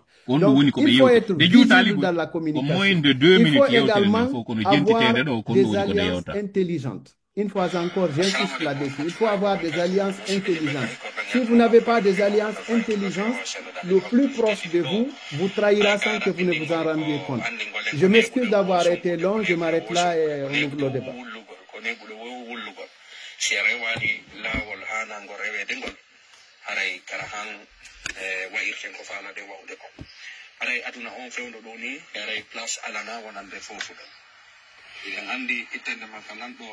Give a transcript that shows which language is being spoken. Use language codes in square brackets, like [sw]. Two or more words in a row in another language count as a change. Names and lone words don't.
[fr] Donc, il faut être visible dans la communication. Il faut également avoir des alliances intelligentes. Une fois encore, j'insiste là-dessus. Il faut avoir des alliances intelligentes. Si vous n'avez pas des alliances intelligentes, le plus proche de vous vous trahira sans que vous ne vous en rendiez compte. Je m'excuse d'avoir été long, je m'arrête là et on ouvre le débat. [ff] Aray aduna on fewndo ɗo ni e aray place alana wonande fofuɗo eɗen andi ittende makka nan ɗo